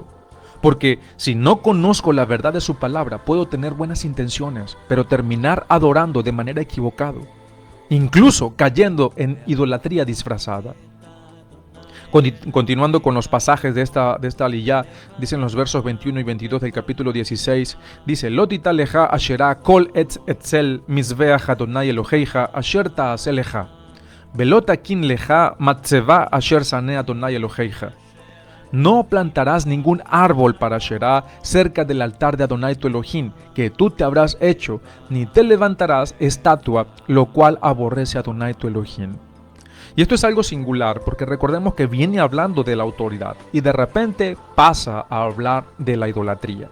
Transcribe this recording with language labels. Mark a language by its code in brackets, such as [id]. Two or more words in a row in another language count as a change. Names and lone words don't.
[es] Porque si no conozco la verdad de su palabra, puedo tener buenas intenciones, pero terminar adorando de manera equivocada, incluso cayendo en idolatría disfrazada. Continuando con los pasajes de esta aliyá, dicen los versos 21 y 22 del capítulo 16, dice: [he] לא תטע לך אשרה כל אצל מזבח אדני אלהיך אשר תעשה לך ולא תקים לך מצבה אשר שנא אדני אלהיך. [es] No plantarás ningún árbol para Asherá cerca del altar de Adonai tu Elohim, que tú te habrás hecho, ni te levantarás estatua, lo cual aborrece a Adonai tu Elohim. Y esto es algo singular, porque recordemos que viene hablando de la autoridad y de repente pasa a hablar de la idolatría.